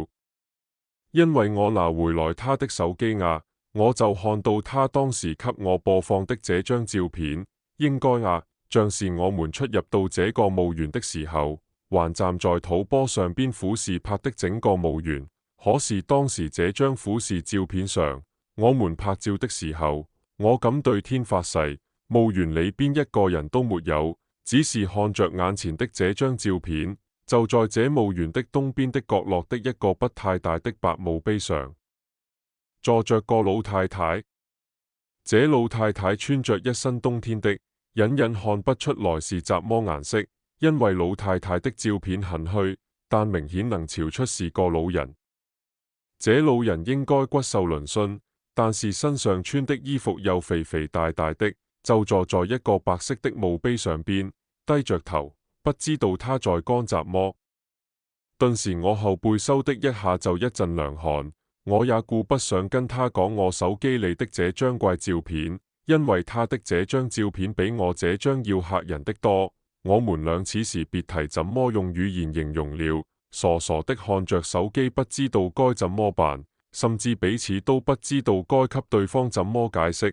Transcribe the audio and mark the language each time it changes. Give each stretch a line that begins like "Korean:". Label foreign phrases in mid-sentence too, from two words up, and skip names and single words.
Chinese: 因為我拿回來他的手機啊，我就看到他當時給我播放的這張照片，應該啊，像是我們出入到這個墓園的時候，還站在土坡上邊俯視拍的整個墓園。可是當時這張俯視照片上，我們拍照的時候，我敢對天發誓，墓園裏邊一個人都沒有，只是看着眼前的這張照片，就在這墓園的東邊的角落的一個不太大的白墓碑上，坐着個老太太。這老太太穿着一身冬天的，隱隱看不出來是什麼顏色，因為老太太的照片很虛，但明顯能瞧出是個老人。這老人應該骨瘦嶙峋，但是身上穿的衣服又肥肥大大的，就坐在一個白色的墓碑上邊，低着頭，不知道他在幹什麼。頓時我後背嗖的一下就一陣涼汗，我也顧不上跟他講我手機裏的這張怪照片，因為他的這張照片比我這張要嚇人的多。我們倆此時別提怎麼用語言形容了。傻傻的看着手機，不知道該怎麼辦，甚至彼此都不知道該給對方怎麼解釋。